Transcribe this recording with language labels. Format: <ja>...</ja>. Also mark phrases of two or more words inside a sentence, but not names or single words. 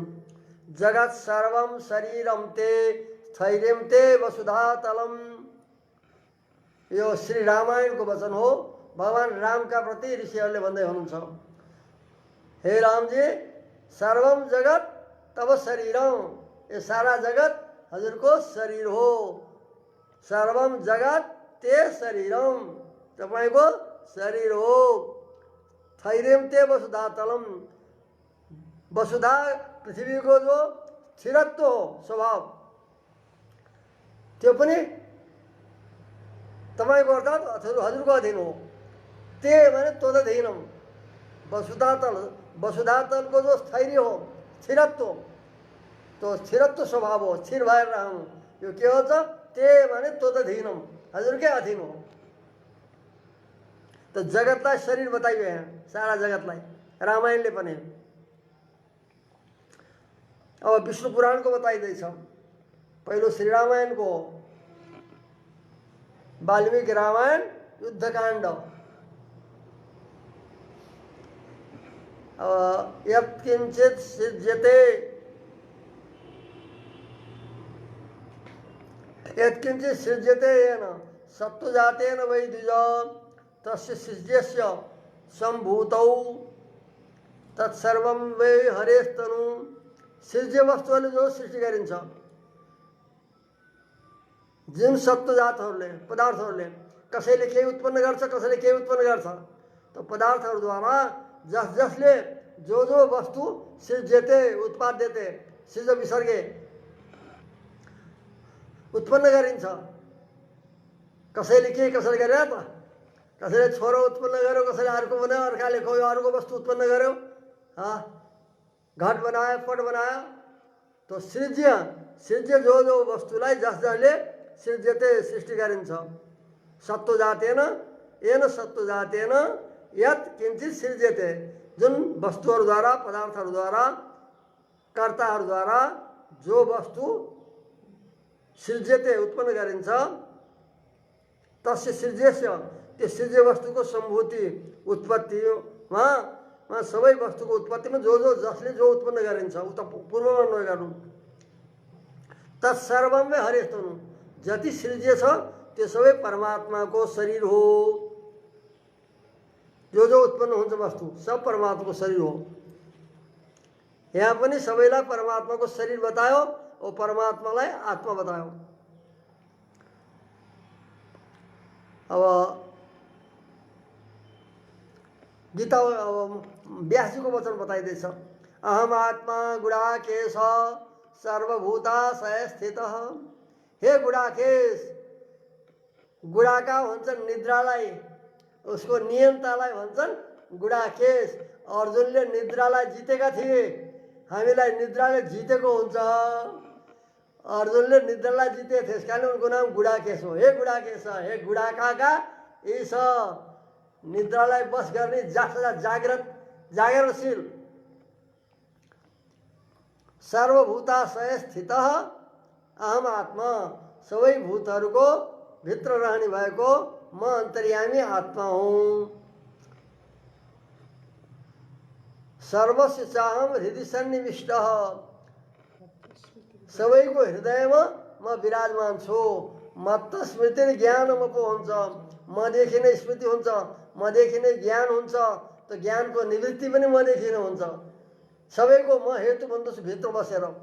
<sa>जगत सर्वम शरीरम ते स्थैर्यम ते वसुधा तलम।</sa> <ne>यो श्री रामायणको वचन हो। भगवान रामका प्रति ऋषिहरूले भन्दै हुनुहुन्छ,</ne> <sa>हे रामजी सर्वम जगत तब शरीरम,</sa> <ne>ये सारा जगत हजुरको शरीर हो।</ne> <sa>सर्वम जगत ते शरीरम,</sa> <ne>तपाईँको शरीर हो।</ne> <sa>स्थैर्यम ते वसुधा तलम,</sa> <ne>वसुधा पृथ्वीको जो स्थिरत्व हो स्वभाव, त्यो पनि तपाईँको अर्थात् हजुरको अधीन हो। ते भने तदधीनम, वसुधातल, वसुधातलको जो स्थैर्य हो, स्थिरत्व, त्यो स्थिरत्व स्वभाव हो, स्थिर भएर रहनु। यो के हो त? ते भने तदधीनम, हजुरकै अधीन हो। त जगतलाई शरीर बताइयो यहाँ, सारा जगतलाई रामायणले पनि। अब विष्णु पुराणको बताइँदैछ। पहिलो श्री रामायणको हो, वाल्मीकि रामायण युद्धकाण्ड।</ne> <sa>यत्किञ्चित् सिद्ध्यते यत्किञ्चित् सृज्यते येन सत्त्वजातेन वै द्विज तस्य सृज्यस्य सम्भूतौ तत्सर्वं वै हरेस्तनु।</sa> <ne>सृज्य वस्तुले जो सृष्टि गरिन्छ, जुन सत्त्वजातहरूले पदार्थहरूले कसैले केही उत्पन्न गर्छ, कसैले केही उत्पन्न गर्छ। त पदार्थहरूद्वारा जस जसले जो जो वस्तु</ne> <sa>सृज्यते उत्पाद्यते सृज विसर्गे</sa> <ne>उत्पन्न गरिन्छ। कसैले के कसैले गरे त, कसैले छोरो उत्पन्न गर्यो, कसैले अर्को बनायो, अर्काले कोही अर्को वस्तु उत्पन्न गर्यो, घट बनायो, पट बनायो। तो सृज्य जो जो वस्तुलाई जस जसले सृज्यते सृष्टि गरिन्छ।</ne> <sa>सत्त्वजातेन येन सत्त्वजातेन यत् किञ्चित् सृज्यते,</sa> <ne>जुन वस्तुहरूद्वारा पदार्थहरूद्वारा कर्ताहरूद्वारा जो वस्तु सृज्यते उत्पन्न गरिन्छ</ne> <sa>तस्य सृज्यस्य</sa> <ne>त्यो सृज्य वस्तुको सम्भूति उत्पत्तिमा सबै वस्तुको उत्पत्तिमा जो जो जसले जो उत्पन्न गरिन्छ उता पूर्वमा नगर्नु।</ne> <sa>तत्सर्वं वै हरेस्तनु,</sa> <ne>जति सृज्य छ त्यो सबै परमात्माको शरीर हो। जो जो उत्पन्न हुन्छ वस्तु सब परमात्माको शरीर हो। यहाँ पनि सबैलाई परमात्माको शरीर बतायो और परमात्मालाई आत्मा बतायो। अब गीता व्यास जी को वचन बताइदिएछ,</ne> <sa>अहम आत्मा गुडाकेश सर्वभूताशय स्थित।</sa> <ne>हे गुडाकेश, गुडाका भन्छन् निद्रालाई, उसको नियन्तालाई भन्छन् गुडाकेश। अर्जुनले निद्रालाई जितेका थिए, हामीलाई निद्राले जितेको हुन्छ। अर्जुनले निद्रालाई जिते थिए, कारण उनको नाम गुडाकेश हो। हे गुडाकेश, हे गुडाकाका ईश, निद्रालाई बस गर्ने जागरणशील</ne> <sa>सर्वभूताशय स्थित अहम आत्मा,</sa> <ne>सबै भूतहरूको भित्र रहने भएको म अन्तर्यामी आत्मा हुँ।</ne> <sa>सर्वस्य चाहम हृदय सन्निविष्ट,</sa> <ne>सबैको हृदयमा म विराजमान छु।</ne> <sa>मत स्मृति ज्ञान</sa> <ne>म पो हुन्छ, मदेखि नै स्मृति हुन्छ, मदेखि नै ज्ञान हुन्छ, त ज्ञानको निवृत्ति पनि मदेखि नै हुन्छ। सबैको म हेतु भन्दछु भित्र बसेर।</ne>